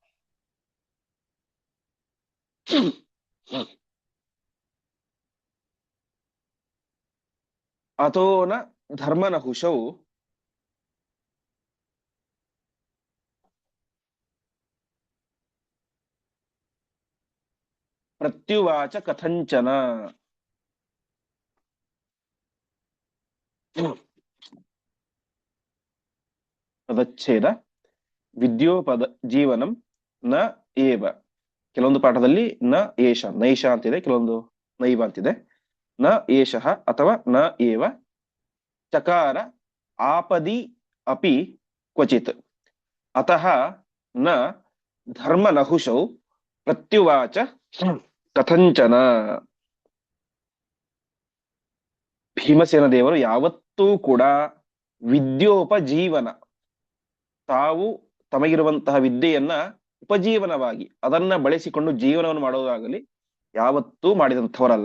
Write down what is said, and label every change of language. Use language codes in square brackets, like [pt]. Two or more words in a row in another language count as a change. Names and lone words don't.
[sa] ಅಥೋನ ಧರ್ಮನಹುಷೌ ಪ್ರತ್ಯುವಾಚ ಕಥಂಚನ. ಪದಚ್ಛೇದ. ವಿದ್ಯೋಪದ ಜೀವನಂ ನ ಏವ, [kn] ಕೆಲವೊಂದು ಪಾಠದಲ್ಲಿ [sa] ನ ಏಷ, ನೈಷ [kn] ಅಂತಿದೆ, ಕೆಲವೊಂದು ನೈವ ಅಂತಿದೆ. [sa] ನ ಏಷಃ ಅಥವಾ ನ ಏವ ಚಕಾರ ಆಪದಿ ಅಪಿ ಕ್ವಚಿತ್ ಅತಃ ನ ಧರ್ಮನಹುಷೌ ಪ್ರತ್ಯುವಾಚ ಕಥಂಚನ. [kn] ಭೀಮಸೇನ ದೇವರು ಯಾವತ್ತೂ ಕೂಡ ವಿದ್ಯೋಪಜೀವನ, ತಾವು ತಮಗಿರುವಂತಹ ವಿದ್ಯೆಯನ್ನ ಉಪಜೀವನವಾಗಿ ಅದನ್ನ ಬಳಸಿಕೊಂಡು ಜೀವನವನ್ನು ಮಾಡೋದಾಗಲಿ ಯಾವತ್ತೂ ಮಾಡಿದಂಥವರಲ್ಲ.